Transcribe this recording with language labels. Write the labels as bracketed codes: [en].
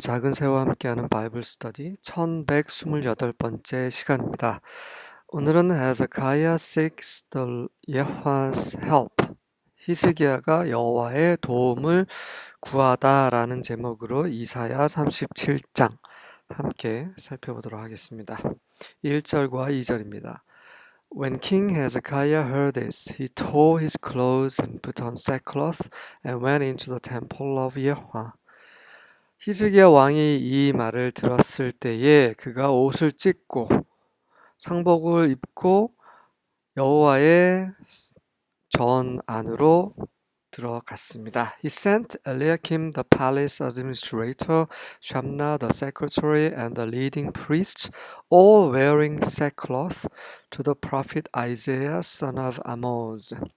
[ko] 작은 새와 함께하는 바이블 스터디 1128번째 시간입니다. 오늘은 [en] Hezekiah seeks the Yahweh's help. [ko] 히스기야가 여호와의 도움을 구하다라는 제목으로 이사야 37장 함께 살펴보도록 하겠습니다. 1절과 2절입니다. [en] When King Hezekiah heard this, he tore his clothes and put on sackcloth and went into the temple of Yahweh. [ko] 히스기야 왕이 이 말을 들었을 때에 그가 옷을 찢고 상복을 입고 여호와의 전 안으로 들어갔습니다. [en] He sent Eliakim the palace administrator, Shamna the secretary, and the leading priests, all wearing sackcloth, to the prophet Isaiah son of Amoz.